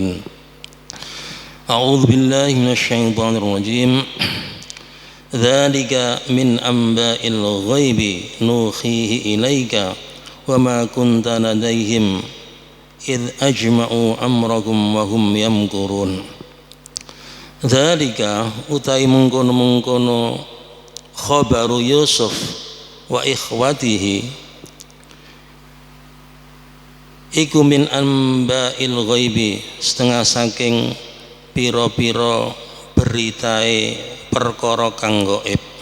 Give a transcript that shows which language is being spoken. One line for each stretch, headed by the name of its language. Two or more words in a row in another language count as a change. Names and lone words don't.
Arabic: أعوذ بالله من الشيطان الرجيم. ذلك من أنباء الغيب نوحيه إليك وما كنت لديهم إذ أجمعوا أمرهم وهم يمكرون.
Javanese: ذلك utai mengkono
Arabic: خبر يوسف وإخوته
Javanese: iku
Arabic: من أنباء الغيب,
Javanese: setengah saking pira-pira beritae perkara kang gaib.